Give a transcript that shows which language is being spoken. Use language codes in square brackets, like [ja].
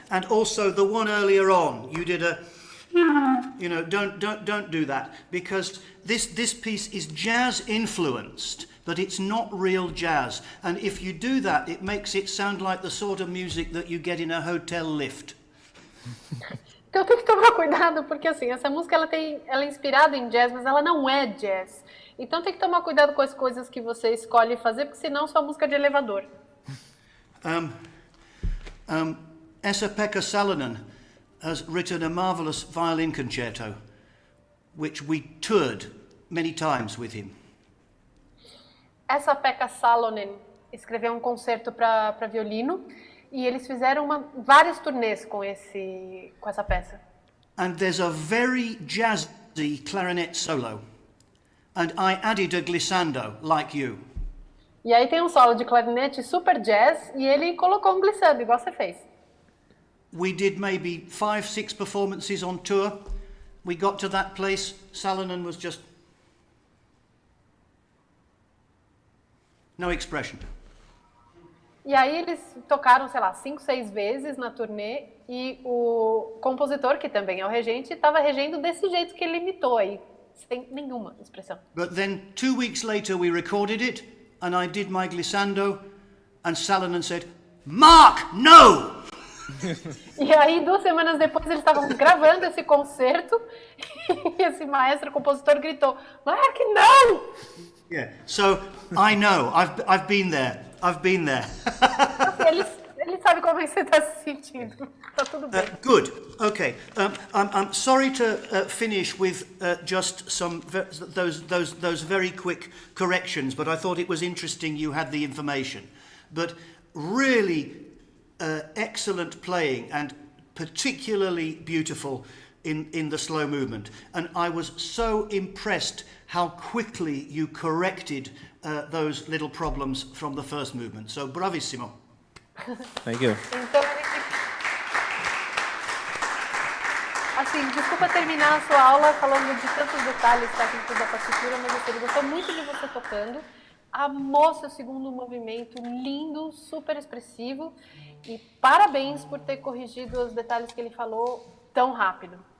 [en] And also the one earlier on, you did a, don't do that, because this piece is jazz influenced, but it's not real jazz. And if you do that, it makes it sound like the sort of music that you get in a hotel lift. [pt] Então tem que tomar cuidado, porque assim, essa música ela é inspirada em jazz, mas ela não é jazz. Então tem que tomar cuidado com as coisas que você escolhe fazer, porque senão sua música é de elevador. [en] Esa-Pekka Salonen has written a marvelous violin concerto, which we toured many times with him. [pt] Esa-Pekka Salonen escrever um concerto para violino, e eles fizeram várias turnês com essa peça. [en] And there's a very jazzy clarinet solo. And I added a glissando, like you. [pt] E aí tem um solo de clarinete super jazz, e ele colocou um glissando, igual você fez. [en] We did maybe 5, 6 performances on tour. We got to that place, Salonen was just... no expression. [pt] E aí eles tocaram, sei lá, 5, 6 vezes na turnê, e o compositor, que também é o regente, estava regendo desse jeito que ele imitou aí, sem nenhuma expressão. [en] But then 2 weeks later we recorded it, and I did my glissando, and Salonen said, "Mark, no!" [pt] E aí 2 semanas depois eles estavam gravando esse concerto, e esse maestro compositor gritou, Mark, não! [en] Yeah, so I know, I've been there. I've been there. [pt] Ele sabe como é que você está se sentindo. Tá tudo bem. [en] Good. Okay. I'm sorry to finish with just some those very quick corrections, but I thought it was interesting you had the information. But really excellent playing, and particularly beautiful in the slow movement. And I was so impressed how quickly you corrected those little problems from the first movement. So bravissimo. Thank you. [pt] Então, assim, desculpa terminar a sua aula falando de tantos detalhes técnicos da partitura, mas ele gostou muito de você tocando, amou seu segundo movimento, lindo, super expressivo, e parabéns por ter corrigido os detalhes que ele falou tão rápido.